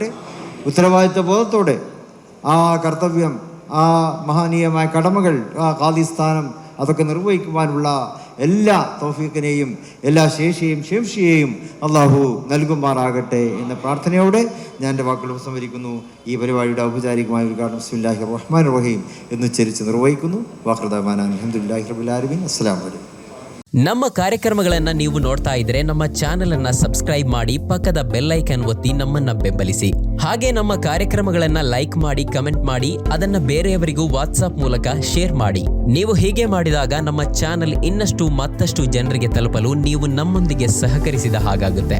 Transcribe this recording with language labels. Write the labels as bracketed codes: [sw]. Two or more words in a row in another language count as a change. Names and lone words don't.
[ml] ഉത്തരവാദിത്വ ബോധത്തോടെ ആ കർത്തവ്യം, ആ മഹനീയമായ കടമകൾ, ആ ഖാദിസ്ഥാനം അതൊക്കെ നിർവഹിക്കുവാനുള്ള എല്ലാ തൗഫീഖിനെയും എല്ലാ ശേഷിയെയും അള്ളാഹു നൽകുമാറാകട്ടെ എന്ന പ്രാർത്ഥനയോടെ ഞാൻ എൻ്റെ വാക്കുകൾ ഉപസംഹരിക്കുന്നു. ഈ പരിപാടിയുടെ ഔപചാരികമായ ഉദ്ഘാടനം [ar] بسم الله الرحمن الرحيم [ml] എന്നുച്ചരിച്ച് നിർവഹിക്കുന്നു. [ar] وآخر دعوانا الحمد لله رب العالمين. السلام عليكم. [kn] ನಮ್ಮ ಕಾರ್ಯಕ್ರಮಗಳನ್ನು ನೀವು ನೋಡ್ತಾ ಇದ್ರೆ ನಮ್ಮ ಚಾನೆಲ್ ಅನ್ನ ಸಬ್ಸ್ಕ್ರೈಬ್ ಮಾಡಿ ಪಕ್ಕದ [en] bell icon [kn] ಒತ್ತಿ ನಮ್ಮನ್ನ ಬೆಂಬಲಿಸಿ. ಹಾಗೆ ನಮ್ಮ ಕಾರ್ಯಕ್ರಮಗಳನ್ನ ಲೈಕ್ ಮಾಡಿ, ಕಮೆಂಟ್ ಮಾಡಿ, ಅದನ್ನ ಬೇರೆಯವರಿಗೂ ವಾಟ್ಸ್ಆಪ್ ಮೂಲಕ ಶೇರ್ ಮಾಡಿ. ನೀವು ಹೀಗೆ ಮಾಡಿದಾಗ ನಮ್ಮ ಚಾನೆಲ್ ಮತ್ತಷ್ಟು ಜನರಿಗೆ ತಲುಪಲು ನೀವು ನಮ್ಮೊಂದಿಗೆ ಸಹಕರಿಸಿದ ಹಾಗಾಗುತ್ತೆ.